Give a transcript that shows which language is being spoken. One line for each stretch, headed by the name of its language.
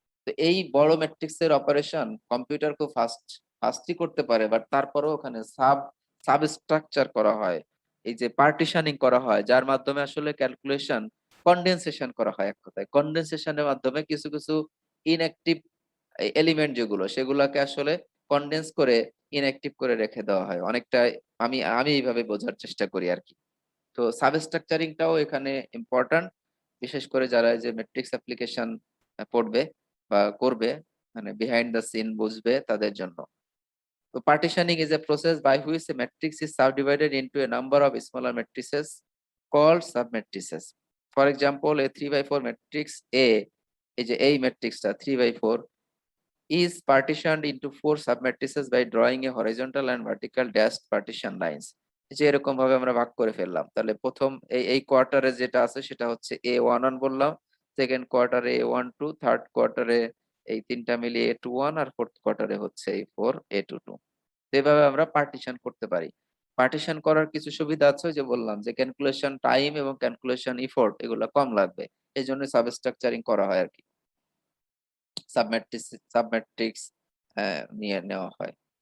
Bangla: তো এই বড় ম্যাট্রিক্স এর অপারেশন কম্পিউটার খুব ফাস্টই করতে পারে, বাট তারপরেও ওখানে সাবস্ট্রাকচার করা হয়, এই যে পার্টিশনিং করা হয়, যার মাধ্যমে আসলে ক্যালকুলেশন কনডেনসেশন করা হয়। এক কথায় কনডেনসেশনের মাধ্যমে কিছু কিছু ইনঅ্যাক্টিভ এলিমেন্ট যেগুলো, সেগুলোকে আসলে কনডেন্স করে ইনঅ্যাক্টিভ করে রেখে দেওয়া হয় অনেকটা। আমি আমি এইভাবে বোঝার চেষ্টা করি আর কি। তো সাবস্ট্রাকচারিংটাও এখানে ইম্পর্ট্যান্ট, বিশেষ করে যারা এই যে ম্যাট্রিক্স অ্যাপ্লিকেশন পড়বে বা করবে, মানে
English: behind the scene
Bangla: বুঝবে তাদের জন্য। তো
English: partitioning is a process by which a matrix is subdivided into a number of smaller matrices called submatrices. For example, a 3 by 4 matrix A,
Bangla: এই যে এই ম্যাট্রিক্সটা 3 by 4,
English: is partitioned into 4 submatrices by drawing a horizontal and vertical dashed partition lines.
Bangla: যে এরকম ভাবে আমরা ভাগ করে ফেললাম, তাহলে প্রথম এই কোয়ার্টারে যেটা আছে সেটা হচ্ছে A11 বললাম, সেকেন্ড কোয়ার্টারে A12, থার্ড কোয়ার্টারে এই তিনটা মিলিয়ে A21, আর ফোর্থ কোয়ার্টারে হচ্ছে এই 4 A22। এভাবে আমরা পার্টিশন করতে পারি। পার্টিশন করার কিছু সুবিধা আছে, ওই যে বললাম যে ক্যালকুলেশন টাইম এবং ক্যালকুলেশন এফোর্ট এগুলো কম লাগবে, এই জন্য সাবস্ট্রাকচারিং করা হয় আর কি, সাবম্যাট্রিক্স নিয়ে নেওয়া হয়।